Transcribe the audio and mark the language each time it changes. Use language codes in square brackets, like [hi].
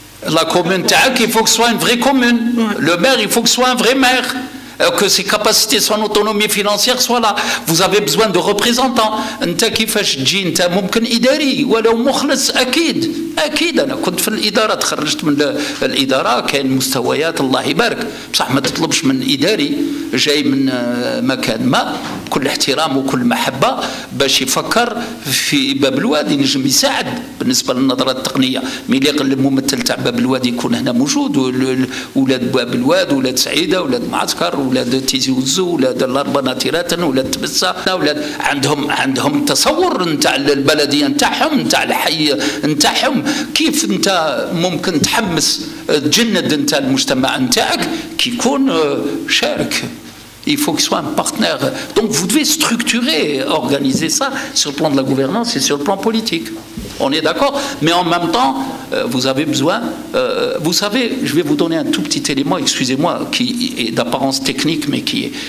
[fr] La commune TAC, il faut que ce soit une vraie commune. Le maire, il faut que ce soit un vrai maire. Que ses capacités, son autonomie financière soient là. Vous avez besoin de représentants. [ar] انت كيفاش تجي انت ممكن اداري ولو مخلص اكيد انا كنت في الاداره تخرجت من الاداره كاين مستويات الله يبارك بصح ما تطلبش من اداري جاي من مكان ما بكل احترام وكل محبه باش يفكر في باب الوادي ينجم يساعد بالنسبه للنظره التقنيه ملي يقل الممثل تاع باب الوادي يكون هنا موجود ولاد باب الواد ولاد سعيده ولاد معسكر ولاد تيزي وزو ولاد الاربناتيرات ولاد تبسه ولاد عندهم تصور نتاع البلديه نتاعهم نتاع الحي نتاعهم كيف انت ممكن تحمس تجند انت المجتمع نتاعك كي يكون شارك. [fr] Il faut qu'il soit un partenaire. Donc vous devez structurer, organiser ça sur le plan de la gouvernance et sur le plan politique. On est d'accord? Mais en même temps, vous avez besoin... vous savez, je vais vous donner un tout petit élément, excusez-moi, qui est d'apparence technique, mais qui est...